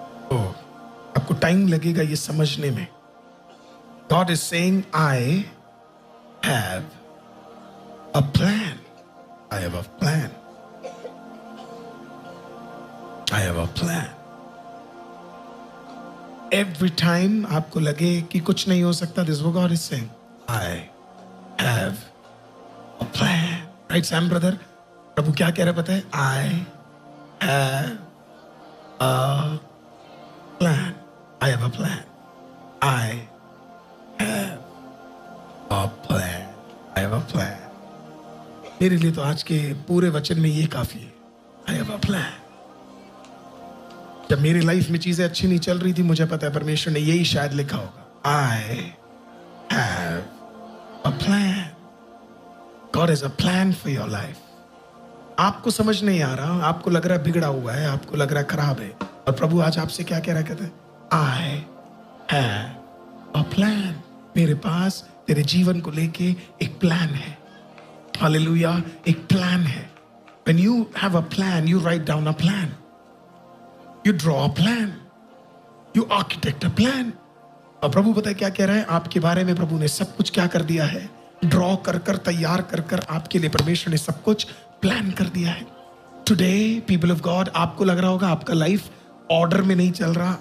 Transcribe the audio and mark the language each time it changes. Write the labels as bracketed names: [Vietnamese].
[Hindi] Oh, आपको time लगेगा ये समझने में. [English] God is saying, I have a plan. I have a plan. I have a plan. Every time [Hindi] आपको लगे कि कुछ नहीं हो सकता, [English] this is what God is saying. I have a plan. Right, Sam brother? [Hindi] प्रभु क्या कह रहा है पता है? [English] I have a plan. I have a plan. I have a plan. I have a plan. [Hindi] मेरे लिए तो आज के पूरे वचन में ये काफी है. [English] I have a plan. [Hindi] जब मेरी लाइफ में चीजें अच्छी नहीं चल रही थी, मुझे पता है परमेश्वर ने यही शायद लिखा होगा. [English] I have a plan. God has a plan for your life. [Hindi] आपको समझ नहीं आ रहा, आपको लग रहा है बिगड़ा हुआ है, आपको लग रहा है खराब है, और प्रभु आज आपसे क्या कह रहा है? कहता है [English] I have a plan. [Hindi] मेरे पास तेरे जीवन को लेके एक प्लान है. हालेलुया, एक प्लान है. [English] When you have a plan, you write down a plan. You draw a plan. You architect a plan. [Hindi] और प्रभु पता है क्या कह रहा है आपके बारे में? प्रभु ने सब कुछ क्या कर दिया है? ड्रॉ कर कर, तैयार कर कर आपके लिए परमेश्वर ने सब कुछ प्लान कर दिया है. टुडे पीपल ऑफ गॉड, आपको लग रहा होगा आपका लाइफ ऑर्डर में नहीं चल रहा.